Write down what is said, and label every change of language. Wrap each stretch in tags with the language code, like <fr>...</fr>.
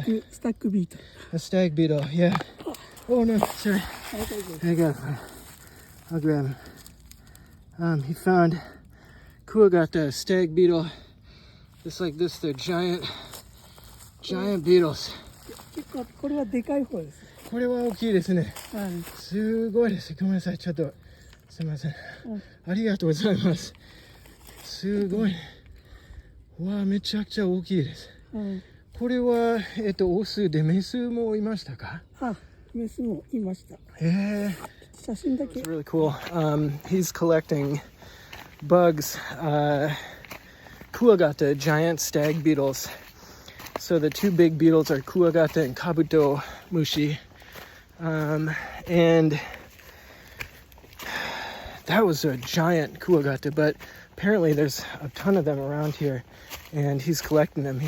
<en>Stag beetle. A stag beetle, yeah. Oh no, sorry. I got it. I'll grab him. He found kuwagata, stag beetle. Just like this, they're giant beetles.</en> <ja>結構これはでかい方です。これは大きいですね。はい。すごいです。ごめんなさい。ちょっとすいません。うんありがとうございます。すごい。わあ、めちゃくちゃ大きいです。うんこれは、オスでメスもいましたか？あ、メスもいました。へえ。写真だけ</ja> <en>It's really cool. He's collecting bugs, kuwagata, giant stag beetles. So the two big beetles are kuwagata and kabuto mushi. And that was a giant kuwagata, but apparently there's a ton of them around here, and he's collecting them.</en>